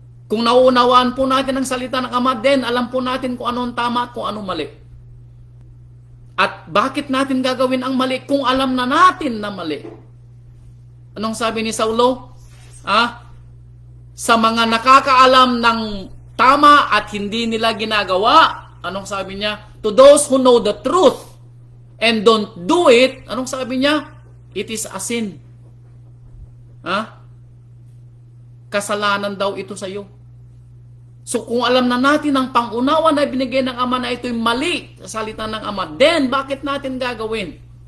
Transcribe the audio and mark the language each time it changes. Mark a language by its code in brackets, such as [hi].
[tl] Kung nauunawaan po natin ang salita ng Ama, then alam po natin kung ano ang tama at kung ano mali. At bakit natin gagawin ang mali kung alam na natin na mali? Anong sabi ni Saulo? Sa mga nakakaalam ng tama at hindi nila ginagawa, anong sabi niya? [en] To those who know the truth and don't do it, [tl] anong sabi niya? [en] It is a sin. [tl] Kasalanan daw ito sa iyo. So kung alam na natin ang pangunawa na binigay ng Ama na ito'y mali sa salita ng Ama, then bakit natin gagawin?